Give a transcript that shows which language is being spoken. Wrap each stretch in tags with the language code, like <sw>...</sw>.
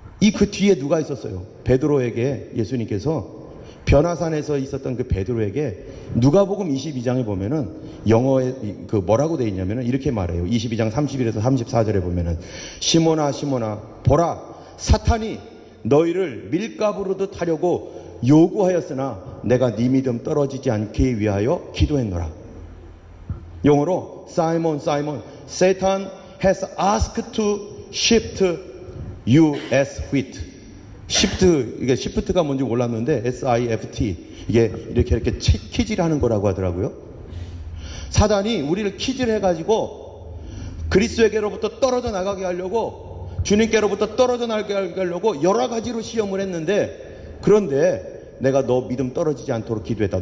<ko>그 뒤에 누가 있었어요? 베드로에게 예수님께서 변화산에서 있었던 그 베드로에게 누가복음 22장에 보면은 영어에 그 뭐라고 돼 있냐면은 이렇게 말해요. 22장 31에서 34절에 보면은 시몬아 시몬아 보라 사탄이 너희를 밀가부르듯 하려고 요구하였으나 내가 네 믿음 떨어지지 않기 위하여 기도했노라. 영어로</ko> <en>Simon Simon Satan has asked to shift you as wheat.</en> <ko>이게 시프트가 뭔지 몰랐는데 SIFT 이게 이렇게 키질 하는 거라고 하더라고요. 사단이 우리를 키질 해가지고 그리스도에게로부터 떨어져 나가게 하려고 주님께로부터 떨어져 나가게 하려고 여러 가지로 시험을 했는데 그런데 내가 너 믿음 떨어지지 않도록 기도했다.</ko>